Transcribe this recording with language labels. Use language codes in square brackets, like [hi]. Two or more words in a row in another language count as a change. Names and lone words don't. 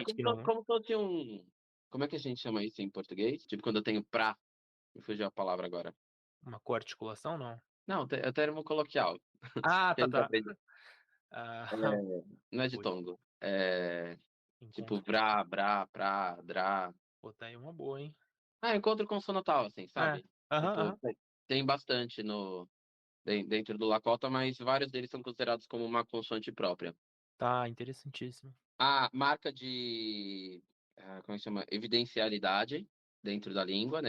[pt] gente como, que não. como se fosse um. Como é que a gente chama isso em português? Tipo, quando eu tenho pra. Me fugiu a palavra agora. Uma coarticulação, não? Não, é termo coloquial. Ah, Que a tá, gente tá. aprende. Ah, É, não é de putz, tongo. É tipo, encontro. vrá, brá, prá, drá. Pô, tá aí uma boa, hein? Encontro consonantal, assim, É. sabe? Aham, Tipo, aham. tem bastante dentro do Lakota, mas vários deles são considerados como uma consoante própria. Tá, interessantíssimo. A marca de, como é que chama? Evidencialidade dentro da língua, né?